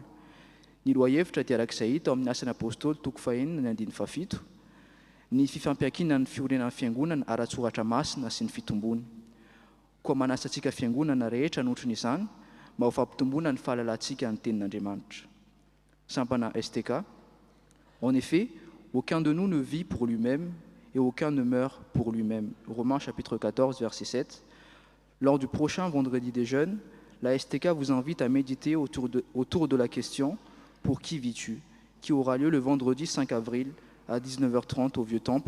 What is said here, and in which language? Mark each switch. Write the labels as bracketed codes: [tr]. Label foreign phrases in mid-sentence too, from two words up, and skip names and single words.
[mg] Ny lohahevitra dia arak'izay hita ao amin'ny asan'ny apôstôly 4:17. Ny fifampiankinan'ny fiorenan'ny fiangonana ara-tsoratra masina sy ny fitombony. Koa manasantsika fiangonana rehetra notriny izany mba ho fampitomboana ny fahalalantsika ny tenin'Andriamanitra. Sampana STK. [fr] En effet, aucun de nous ne vit pour lui-même et aucun ne meurt pour lui-même. Romains chapitre 14, verset 7. Lors du prochain vendredi des jeûnes, la STK vous invite à méditer autour de la question « Pour qui vis-tu ?», qui aura lieu le vendredi 5 avril à 19h30 au Vieux Temple.